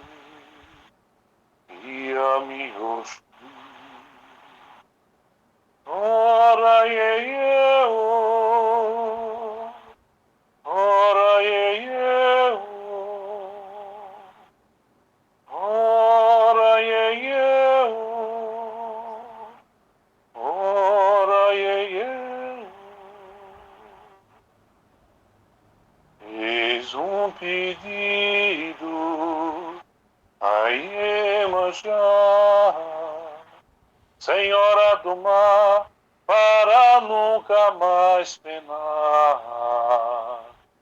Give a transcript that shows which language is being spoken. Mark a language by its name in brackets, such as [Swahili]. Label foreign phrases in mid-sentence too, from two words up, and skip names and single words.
[Yoruba] Iami Oxum, Ora ieye o, ora ieye o, ora ieye o, ora ieye o. [Portuguese] Eis pedido a Iemanjá, Senhora do mar, para nunca mais penar.